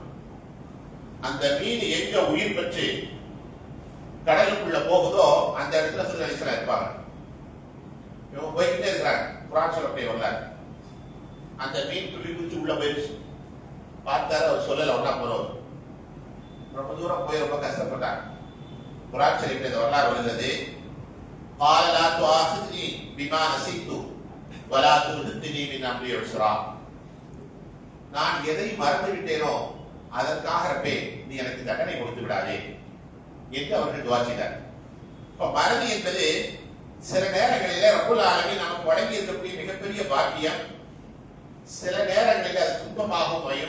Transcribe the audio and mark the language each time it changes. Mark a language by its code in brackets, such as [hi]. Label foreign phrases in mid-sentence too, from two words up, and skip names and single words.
[ta] அந்த மீன் எங்க உயிர் பெற்று கடலுக்குள்ள போகுதோ அந்த இடத்துல ஹிதுர் அலைஹிஸ்ஸலாம் இருப்பாங்க. இவங்க போய்கிட்டே இருக்கிறாங்க. குர்ஆன் சொல்லக்கூடிய வரலாறு. அந்த மீன் துள்ளி குதிச்சு உள்ள போயிடுச்சு. பார்த்தாரு, அவர் சொல்லல, ஒன்னா போறவர். ரொம்ப தூரம் போய் ரொம்ப கஷ்டப்பட்டாங்க. குர்ஆன் ஷரீஃபில் இந்த வரலாறு வருகிறது. [ar] قال لا تؤاخذني بما نسيت ولا ترهقني من امري عسرا. [ta] நான் எதை மறந்து விட்டேனோ அதற்காக ரப்பே நீ எனக்கு தண்டனை கொடுத்து விடாதே என்று அவர்கள் துஆ செய்தார். இப்ப மறதி என்பது சில நேரங்களிலே [ar] رب العالمين [ta] நமக்கு வழங்கி இருக்கக்கூடிய மிகப்பெரிய பாக்கியம். சில நேரங்களில் அது துன்பமாகவும் அமையும்.